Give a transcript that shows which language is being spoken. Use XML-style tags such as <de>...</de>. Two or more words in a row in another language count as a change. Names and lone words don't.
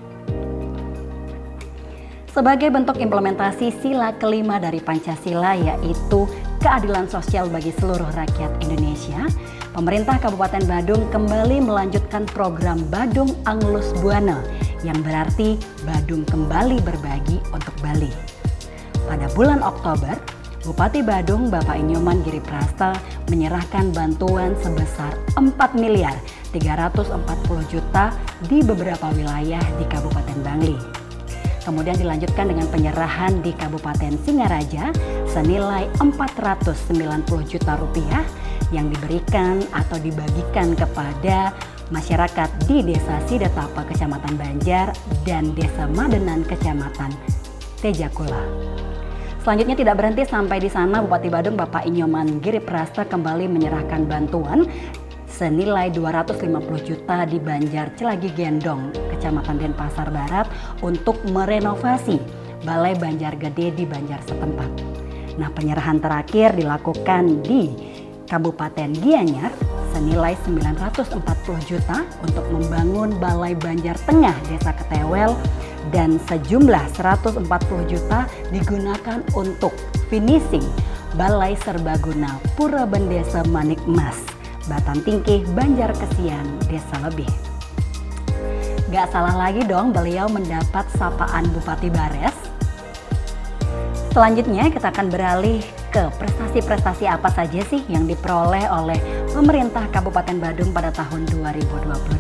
<id>Sebagai bentuk implementasi sila kelima dari Pancasila, yaitu keadilan sosial bagi seluruh rakyat Indonesia, pemerintah Kabupaten Badung kembali melanjutkan program Badung Anglus Buana, yang berarti Badung kembali berbagi untuk Bali. Pada bulan Oktober, Bupati Badung Bapak Inyoman Giriprata menyerahkan bantuan sebesar 4.340 juta di beberapa wilayah di Kabupaten Bangli. Kemudian dilanjutkan dengan penyerahan di Kabupaten Singaraja senilai 490 juta rupiah yang diberikan atau dibagikan kepada masyarakat di Desa Sidetapa Kecamatan Banjar dan Desa Madenan Kecamatan Tejakula. Selanjutnya tidak berhenti sampai di sana, Bupati Badung Bapak Inyoman Giriprata kembali menyerahkan bantuan senilai 250 juta di Banjar Celagi Gendong, Kecamatan Denpasar Barat untuk merenovasi Balai Banjar Gede di Banjar setempat. Nah, penyerahan terakhir dilakukan di Kabupaten Gianyar senilai 940 juta untuk membangun Balai Banjar Tengah Desa Ketewel dan sejumlah 140 juta digunakan untuk finishing Balai Serbaguna Pura Bendesa Manik Mas, Batan Tingkih, Banjar Kesian, Desa Lebih. Gak salah lagi dong beliau mendapat sapaan Bupati Bares. Selanjutnya kita akan beralih ke prestasi-prestasi apa saja sih yang diperoleh oleh pemerintah Kabupaten Badung pada tahun 2022.</id>